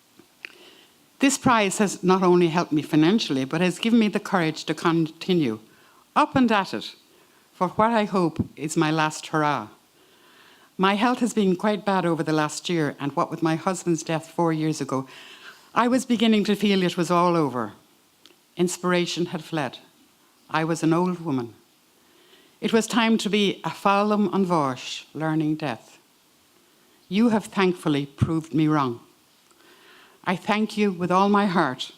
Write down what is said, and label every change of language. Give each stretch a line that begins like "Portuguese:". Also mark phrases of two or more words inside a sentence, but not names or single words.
English: This prize has not only helped me financially, but has given me the courage to continue Up and at it, for what I hope is my last hurrah. My health has been quite bad over the last year, and what with my husband's death 4 years ago, I was beginning to feel it was all over. Inspiration had fled. I was an old woman. It was time to be a
Irish: fálam an bháis,
English: learning death. You have thankfully proved me wrong. I thank you with all my heart.